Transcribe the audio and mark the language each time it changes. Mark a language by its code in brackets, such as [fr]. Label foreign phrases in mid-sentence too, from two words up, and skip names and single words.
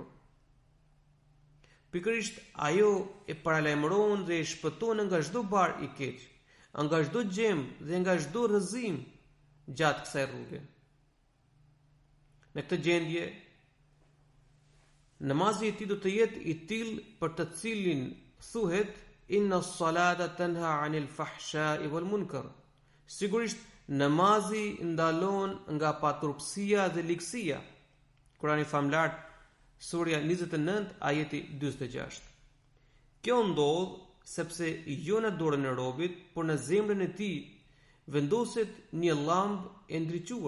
[sq] Pikërisht ajo e paralajmëron dhe e shpëton nga çdo bar i keq, nga çdo gjem dhe nga çdo rrëzim gjatë kësaj rruge. Në këtë gjendje, namazi i tij do të jetë i tillë për të cilin thuhet [ar] إن الصلاة تنهى عن الفحشاء والمنكر. [sq] Sigurisht namazi ndalon nga paturpësia dhe ligësia. Kurani famlar, surja 29, ajeti 46. Kjo ndodh sepse jo në dorën e robit, por në zemrën e tij vendoset një llamb e ndriçuar.